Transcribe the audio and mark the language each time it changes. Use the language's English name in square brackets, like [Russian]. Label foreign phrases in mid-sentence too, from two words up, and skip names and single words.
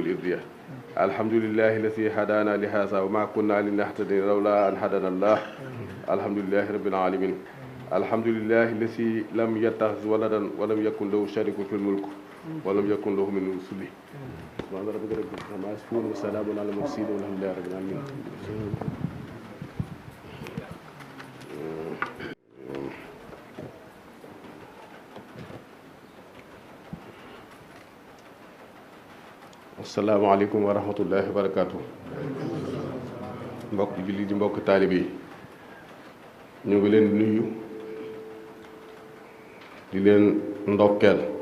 [Arabic] الإردية الحمد لله الذي هدانا لهذا وما كنا لنهتدي لولا أن هدانا الله الحمد لله رب العالمين الحمد لله الذي لم يتخذ ولدا ولم يكن له شريك في الملك ولم يكن له من رسله سبحان ربك رب العزة عما يصفون وسلام على المرسلين والحمد لله رب العالمين السلام عليكم ورحمة الله وبركاته. [Wolof] mbokk julli di mbokk taalib yi ñu ngi leen nuyu di leen ndokkeel